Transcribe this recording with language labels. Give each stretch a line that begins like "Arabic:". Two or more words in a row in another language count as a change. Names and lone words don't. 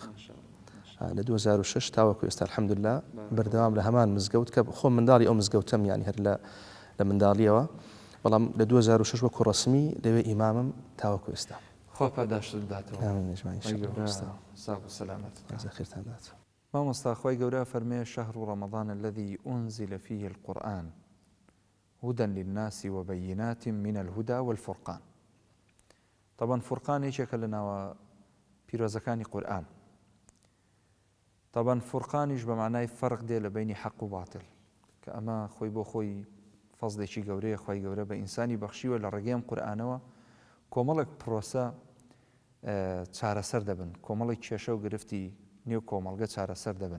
Central Kurdish: لە 2006 تاوەکو ئێستا الحەمدوللا بەردەوام لە هەمان مزگەوت کە خۆم منداڵی ئەو مزگەوتم، یانی هەر لە منداڵیەوە، بەڵام لە 2006 وەکو ڕەسمی لەوێ ئیمامم تاوەکو ئێستا. خۆ پاداشت بداتەوە. ساق و سەلامەت. مامۆستا، خۆی گەورە فەرمێ
Arabic: شەهر رمضان الذي أنزل فيه القرآن هدى للناس وبينات من الهدى والفرقان.
Central Kurdish: طبعا فرقان هیچێکە لە ناوە پیرۆزەکانی قورئان. طبعا فرقانیش بە معنای فەرق دێ لە بینی حەق و باتڵ، کە ئەمە خۆی بۆ خۆی فەزلێکی گەورەیە خۆی گەورە بە ئینسانی بەخشیوە لە ڕێگەی ئەم قورئانەوە کۆمەڵێک پرۆسە چارەسەر دەبن، کۆمەڵێک کێشە و گرفتی نێو کۆمەڵگە چارەسەر دەبن.